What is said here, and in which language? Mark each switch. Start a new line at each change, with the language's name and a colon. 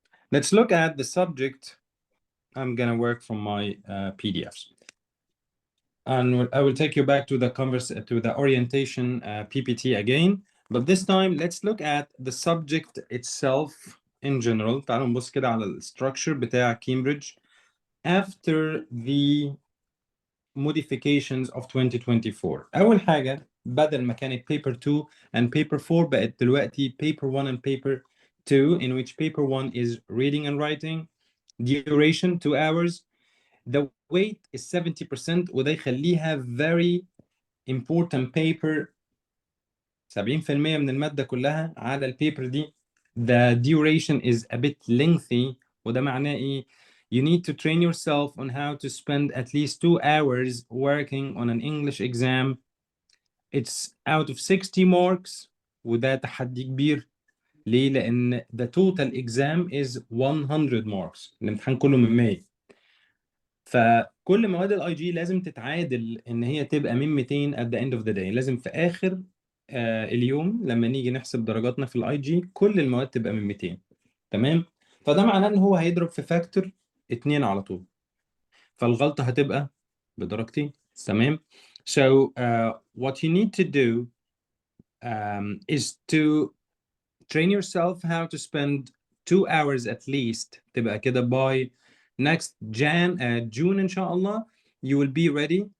English: Let's look at the subject. I'm gonna work from my PDFs. And I will take you back to the orientation PPT again. But this time, let's look at the subject itself in general.
Arabic: تعالوا نبص كده على الستراكشر بتاع Cambridge
English: after the modifications of 2024.
Arabic: أول حاجة, بدل ما كانت
English: paper 2 and paper 4
Arabic: بقت دلوقتي
English: paper 1 and paper 2, in which paper 1 is reading and writing, duration 2 hours, the weight is 70%,
Arabic: وده يخليها
English: very important paper.
Arabic: 70% من المادة كلها على البيبر دي.
English: The duration is a bit lengthy,
Arabic: وده معناه ايه؟
English: You need to train yourself on how to spend at least 2 hours working on an English exam. It's out of 60 marks,
Arabic: وده تحدي كبير. ليه؟ لأن
English: the total exam is 100 marks.
Arabic: الامتحان كله من 100. فكل مواد الاي جي لازم تتعادل ان هي تبقى من 200 at the end of the day. لازم في اخر اليوم لما نيجي نحسب درجاتنا في الاي جي كل المواد تبقى من 200. تمام. فده معناه ان هو هيضرب في فاكتور 2 على طول، فالغلطه هتبقى بدرجتين. تمام.
English: So what you need to do is to train yourself how to spend 2 hours at least.
Arabic: تبقى كده
English: by next June
Arabic: إن شاء الله
English: you will be ready.